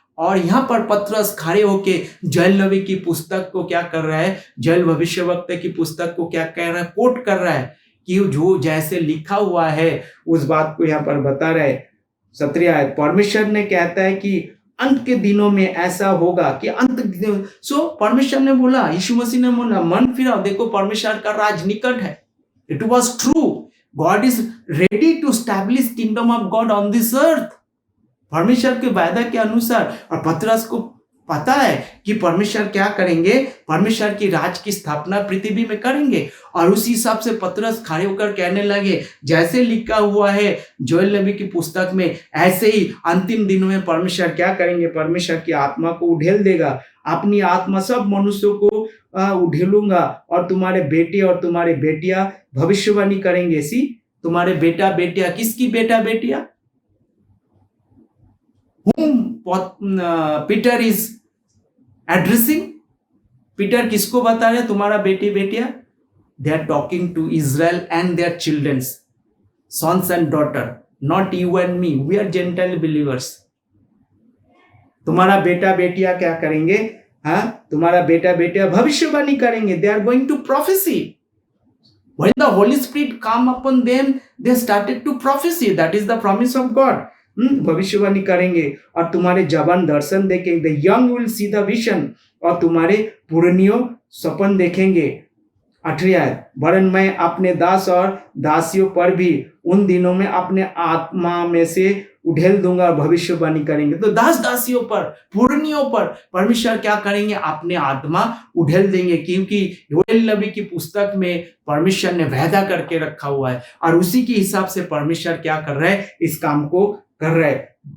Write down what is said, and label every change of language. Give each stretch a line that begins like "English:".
Hindi: और यहां पर पतरस खड़े होके जोएल नबी की पुस्तक को क्या कर रहा है, जोएल भविष्यवक्ता की पुस्तक को क्या कह रहा है, कोट कर रहा है कि जो जैसे लिखा हुआ है उस बात को यहां पर बता रहा है। 17 आयत, परमेश्वर ने कहता है कि अंत के दिनों में ऐसा होगा कि सो परमेश्वर ने बोला, यीशु मसीह ने बोला, मन फिराओ, देखो परमेश्वर का राज निकट है।
English: It was true. God is ready to establish kingdom of God on this earth.
Hindi: परमेश्वर के वायदा के अनुसार, और पतरस को पता है कि परमेश्वर क्या करेंगे, परमेश्वर की राज की स्थापना पृथ्वी में करेंगे। और उसी हिसाब से पतरस खड़े होकर कहने लगे, जैसे लिखा हुआ है जोएल नबी की पुस्तक में, ऐसे ही अंतिम दिनों में परमेश्वर क्या करेंगे, परमेश्वर की आत्मा को उड़ेल देगा, अपनी आत्मा सब मनुष्यों को उड़ेलूंगा, और तुम्हारे बेटे और तुम्हारी बेटियां भविष्यवाणी करेंगे। सी, तुम्हारे बेटा बेटियां, किसकी बेटा बेटियां?
English: whom Peter is addressing?
Hindi: Peter किसको बता रहे, तुम्हारा बेटी बेटियां?
English: They are talking to Israel and their children, sons and daughter, not you and me. We are Gentile believers.
Hindi: तुम्हारा बेटा बेटियां क्या करेंगे? हाँ, तुम्हारा बेटा बेटियां भविष्यवाणी करेंगे।
English: They are going to prophesy. When the Holy Spirit come upon them, they started to prophesy. That is the promise of God.
Hindi: भविष्यवाणी करेंगे, और तुम्हारे जवान दर्शन देखेंगे।
English: The young will see the vision,
Hindi: और तुम्हारे पुरनियों सपन देखेंगे। 8वीं आयत, वरन मैं अपने दास और दासियों पर भी उन दिनों में अपने आत्मा में से उड़ेल दूंगा और भविष्यवाणी करेंगे। तो दास दासियों पर, पुरनियों पर परमेश्वर क्या करेंगे, अपने आत्मा उड़ेल देंगे, क्योंकि जोएल नबी की पुस्तक में परमेश्वर ने वादा करके रखा हुआ है, और उसी के हिसाब से परमेश्वर क्या कर रहा है, इस काम को कर रहा है।